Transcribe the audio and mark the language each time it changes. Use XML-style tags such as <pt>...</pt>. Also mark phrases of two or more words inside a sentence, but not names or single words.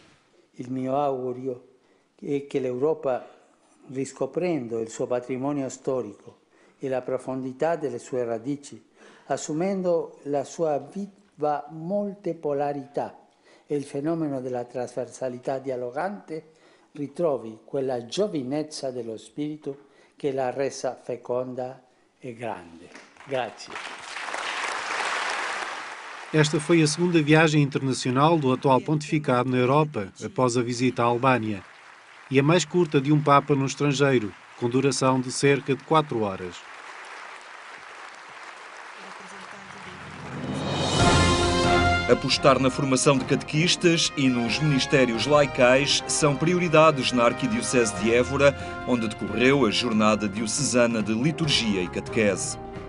<it>Il mio augurio è che l'Europa, riscoprendo il suo patrimonio storico e la profondità delle sue radici, assumendo la sua viva multipolarità e il fenomeno della trasversalità dialogante, ritrovi quella giovinezza dello spirito che l'ha resa feconda e grande. Grazie.</it> <pt>Esta foi a segunda viagem internacional do atual pontificado na Europa, após a visita à Albânia, e a mais curta de um Papa no estrangeiro, com duração de cerca de 4 horas. Apostar na formação de catequistas e nos ministérios laicais são prioridades na Arquidiocese de Évora, onde decorreu a Jornada Diocesana de Liturgia e Catequese.</pt>